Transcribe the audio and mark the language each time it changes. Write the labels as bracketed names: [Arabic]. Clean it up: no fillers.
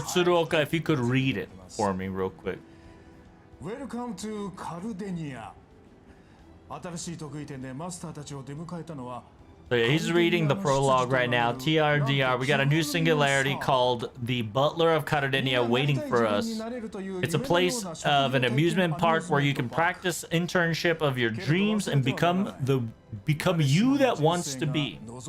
[English] Tsuruoka, if you could read it for me real quick. Welcome to Cardenia. [Japanese] 新しい得意点でマスターたちを出迎えたのは [English] So yeah, he's reading the prologue right now. TRDR, we got a new singularity called the Butler of Cardenia waiting for us. It's a place of an amusement park where you can practice internship of your dreams and become you that wants to be.